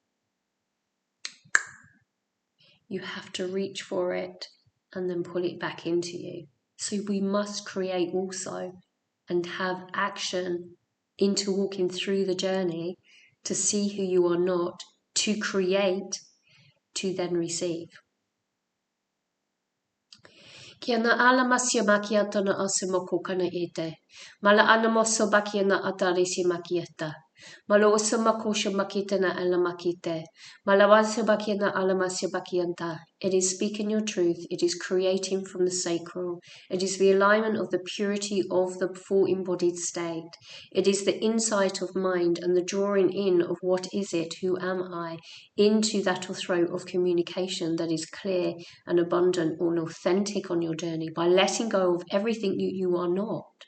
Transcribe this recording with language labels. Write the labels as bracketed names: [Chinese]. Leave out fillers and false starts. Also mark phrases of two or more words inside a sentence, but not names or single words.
[English] You have to reach for it and then pull it back into you. So we must create also and have action into walking through the journey to see who you are not, to create, to then receive. Kia na ala masia makiata na asemoko kana ete. Mala ana moso bakia na atari si makieta. Malo osa makosha makita na ala makite. Malawasa bakia na ala masia bakianta. It is speaking your truth. It is creating from the sacral. It is the alignment of the purity of the full embodied state. It is the insight of mind and the drawing in of what is it, who am I, into that throat of communication that is clear and abundant and authentic on your journey by letting go of everything you are not.